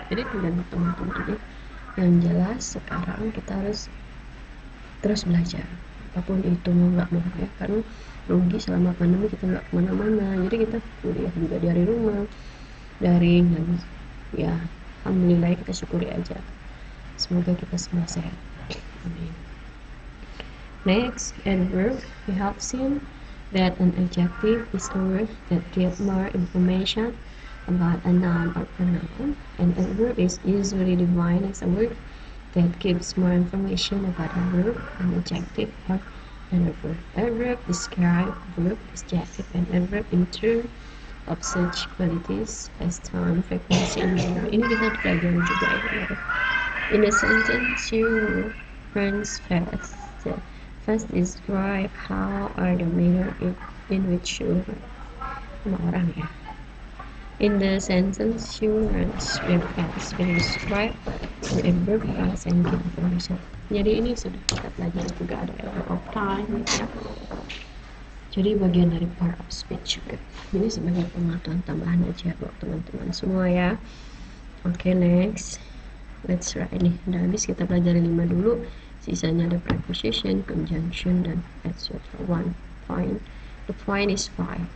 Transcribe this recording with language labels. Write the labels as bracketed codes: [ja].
[id] Jadi tergantung teman-teman. Yang jelas sekarang kita harus terus belajar, apapun itu mau nggak mau ya, karena rugi selama pandemi kita nggak kemana-mana. Jadi kita kuliah juga dari rumah, daring, dan ya alhamdulillah kita syukuri aja. Semoga kita semua sehat. [en] Amin. Next, adverb. We have seen that an adjective is a word that gives more information about a noun or pronoun. An adverb is usually defined as a word that gives more information about a verb, an adjective, or an adverb. Adverb describe verb, adjective, and adverb in terms of such qualities as time, frequency, and manner. [id] Ini kita pelajari juga ya. [en] In a sentence, you runs fast. First describe how or the manner in which you run. [id] Sama orang ya. [en] In the sentence, she runs very fast. We describe the adverb fast and give information. [id] Jadi ini sudah kita pelajari juga, ada [en] element of time [id] gitu ya. Jadi bagian dari [en] part of speech [id] juga. Ini sebagai pengetahuan tambahan aja buat teman-teman semua ya. [en] Oke, next. Let's try [id] nih. Udah habis kita pelajari 5 dulu. Sisanya ada preposition, conjunction, dan etc. [en] One point. The point is 5.